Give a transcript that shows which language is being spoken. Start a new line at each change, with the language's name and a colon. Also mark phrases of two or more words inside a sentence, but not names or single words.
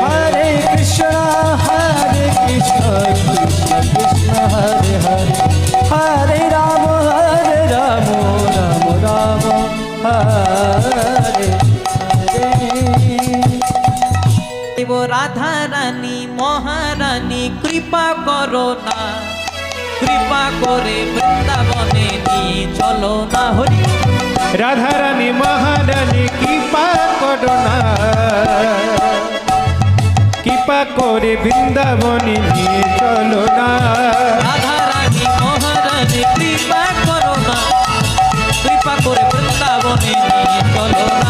Hindi: हरे कृष्ण कृष्ण कृष्ण हरे हरे हरे राम राम राम हरे हरे वो राधा रानी महारानी कृपा करो ना कृपा करे
Bangla: বৃন্দাবনে নিয়ে চলো না হরি রাধা রানী মহারানী কৃপা করো না কৃপা করে বৃন্দাবনে নিয়ে চলো না রাধা রানী মহারানী কৃপা করো না কৃপা করে বৃন্দাবনে নিয়ে চলো না